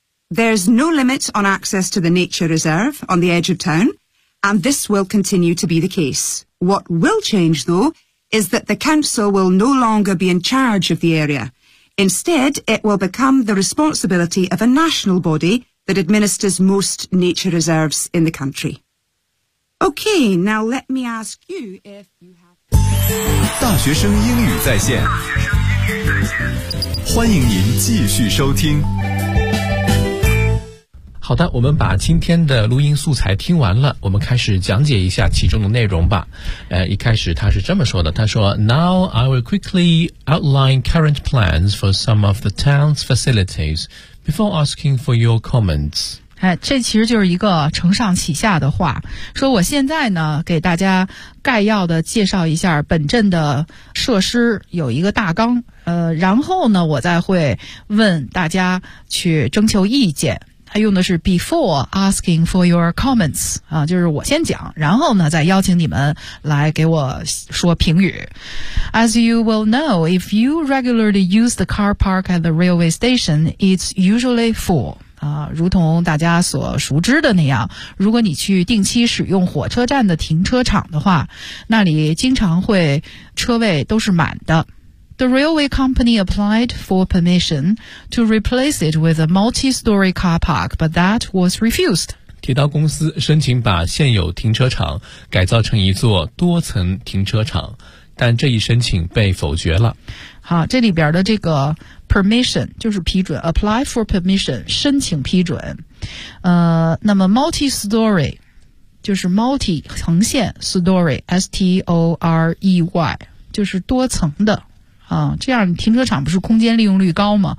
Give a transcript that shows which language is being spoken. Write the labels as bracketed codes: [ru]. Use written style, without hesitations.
[en] There's no limit on access to the nature reserve on the edge of town, and this will continue to be the case. What will change, though, is that the council will no longer be in charge of the area. Instead, it will become the responsibility of a national body that administers most nature reserves in the country. Okay, now let me ask you if you have... [zh] 大学生英语在线，欢迎您继续收听。好的，我们把今天的录音素材听完了，我们开始讲解一下其中的内容吧。一开始他是这么说的，他说 [en] Now I will quickly outline current plans for some of the town's facilities before asking for your comments。 [zh] 哎，这其实就是一个承上启下的话，说我现在呢给大家概要的介绍一下本镇的设施有一个大纲，然后呢我再会问大家去征求意见。他用的是 [en] before asking for your comments [zh] 啊，就是我先讲，然后呢再邀请你们来给我说评语。 [en] As you will know, if you regularly use the car park at the railway station, it's usually full. [zh] 如同大家所熟知的那样，如果你去定期使用火车站的停车场的话，那里经常会车位都是满的。 [en] The railway company applied for permission to replace it with a multi-story car park, but that was refused. [zh] 铁道公司申请把现有停车场改造成一座多层停车场，但这一申请被否决了。好，这里边的这个 permission 就是批准 [en] apply for permission [zh] 申请批准。那么 multi-story 就是 multi 横线 story S-T-O-R-E-Y 就是多层的啊，这样停车场不是空间利用率高吗？